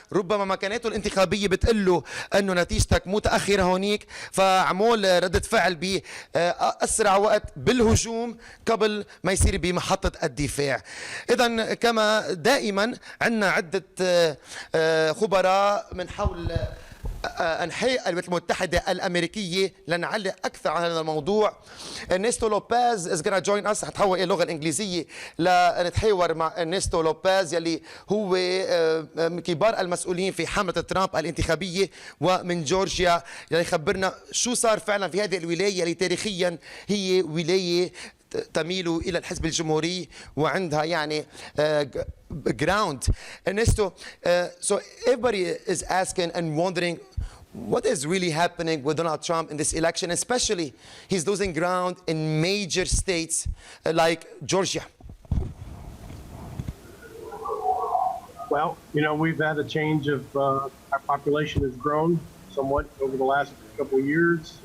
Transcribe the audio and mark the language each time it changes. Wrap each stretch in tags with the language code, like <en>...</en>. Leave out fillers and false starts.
<ar>ربما مكاناته الانتخابية بتقول له أنه نتيجتك متأخرة هونيك، فعمول ردة فعل بأسرع وقت بالهجوم قبل ما يصير بمحطة الدفاع. إذن كما دائما عندنا عدة خبراء من حول أنحاء الولايات المتحدة الأمريكية لنعلق أكثر على هذا الموضوع.</ar> <en>Ernesto Lopez is gonna join us.</en> <ar>هتحول إلى اللغة الإنجليزية لنتحاور مع إرنستو لوبيز يلي هو كبار المسؤولين في حملة ترامب الانتخابية ومن جورجيا، يلي يخبرنا شو صار فعلا في هذه الولاية اللي تاريخيا هي ولاية تميل إلى الحزب الجمهوري وعندها يعني ground.</ar> <en>Ernesto, so everybody is asking and wondering what is really happening with Donald Trump in this election, especially he's losing ground in major states like Georgia. Well, you know, we've had a change of our population has grown somewhat over the last couple of years.</en>